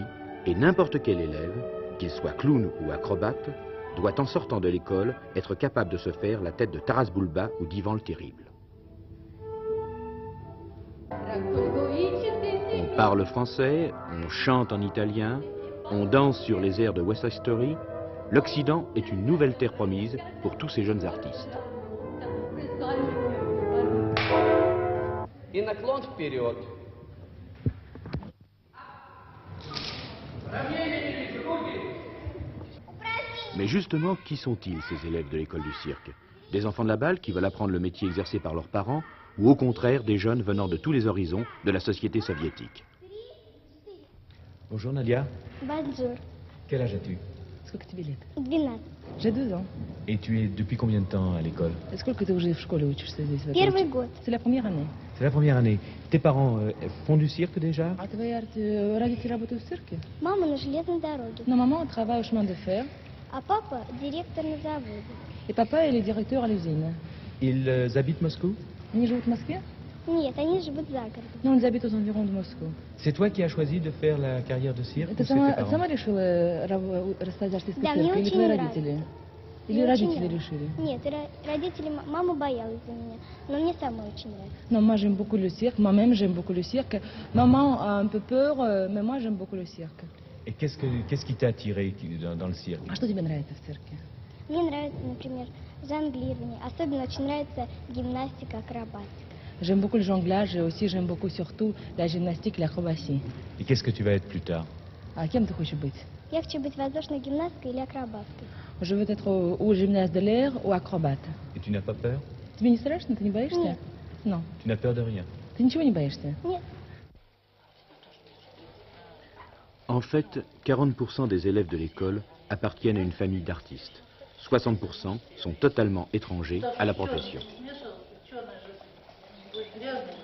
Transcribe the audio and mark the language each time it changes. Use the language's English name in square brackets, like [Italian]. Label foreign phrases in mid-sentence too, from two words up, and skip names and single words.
[French] et n'importe quel élève, qu'il soit clown ou acrobate, doit en sortant de l'école être capable de se faire la tête de Taras Bulba ou d'Ivan le Terrible. On parle français, on chante en italien, on danse sur les airs de West Side Story. L'Occident est une nouvelle terre promise pour tous ces jeunes artistes. [Russian] И наклон вперед. [French] Mais justement, qui sont-ils, ces élèves de l'école du cirque? Des enfants de la balle qui veulent apprendre le métier exercé par leurs parents, ou au contraire des jeunes venant de tous les horizons de la société soviétique? Bonjour Nadia. Bonjour. Quel âge as-tu? [Russian] Сколько тебе лет? 12. [French] J'ai 2 ans. Et tu es depuis combien de temps à l'école? [Russian] Сколько ты уже в школе учишься здесь? в этой Первый учебе? год. [French] C'est la première année. C'est la première année. Tes parents font du cirque déjà? [Russian] А твои родители работают в цирке? Мама на железной дороге, [French] Non, maman travaille au chemin de fer [Russian] а папа директор на заводе. [French] et papa il est directeur à l'usine. Ils habitent Moscou? [Russian] Они живут в Москве? Нет, они живут за городом. [French] Non, ils habitent aux environs de Moscou. C'est toi qui as choisi de faire la carrière de cirque? [Russian] Ты [French] ou c'est tes parents? [Russian] сама решила рассказать артистский Да, цирк мне или очень твои нравится. родители? Мне Или очень родители нравится. решили? Нет, родители, мама боялась за меня, но мне самой очень нравится. [French] Non, moi j'aime beaucoup le cirque, moi-même j'aime beaucoup le cirque. Maman a un peu peur, mais moi j'aime beaucoup le cirque. Et qu'est-ce qui t'a attiré dans le cirque? [Russian] А что тебе нравится в цирке? Мне нравится, например, жонглирование. Особенно очень нравится гимнастика, акробатика. [French] J'aime beaucoup le jonglage et aussi j'aime beaucoup surtout la gymnastique et l'acrobatie. Et qu'est-ce que tu vas être plus tard? [Russian] А кем ты хочешь быть? Я хочу быть воздушной гимнасткой или акробаткой. [French] Je veux être ou gymnaste de l'air ou acrobate. Et tu n'as pas peur? [Russian] Тебе не страшно? Ты не боишься? Нет. [French] Non. Tu n'as peur de rien? [Russian] Ты ничего не боишься? Нет. [French] En fait, 40% des élèves de l'école appartiennent à une famille d'artistes. 60% sont totalement étrangers à la profession.